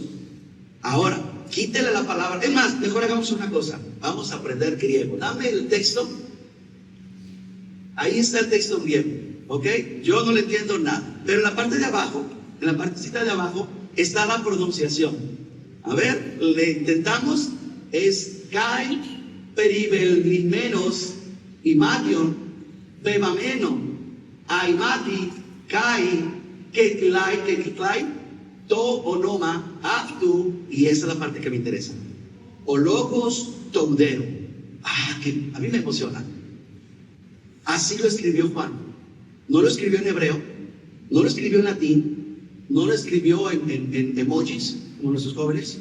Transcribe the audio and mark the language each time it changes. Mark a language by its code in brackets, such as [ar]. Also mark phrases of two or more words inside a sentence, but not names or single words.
[es] Ahora, quítele la palabra. Es más, mejor hagamos una cosa. Vamos a aprender griego. Dame el texto. Ahí está el texto en griego, ¿ok? Yo no le entiendo nada. Pero en la parte de abajo, en la partecita de abajo, está la pronunciación. A ver, le intentamos. [el] Ες καὶ περιβεβλημένος ἱμάτιον βεβαμμένον αἵματι καὶ κέκληται τὸ ὄνομα αὐτοῦ. [es] Y esa es la parte que me interesa. [el] Ὁ λόγος τοῦ θεοῦ. [es] Que a mí me emociona. Así lo escribió Juan. No lo escribió en hebreo, no lo escribió en latín, no lo escribió en emojis, como nuestros jóvenes.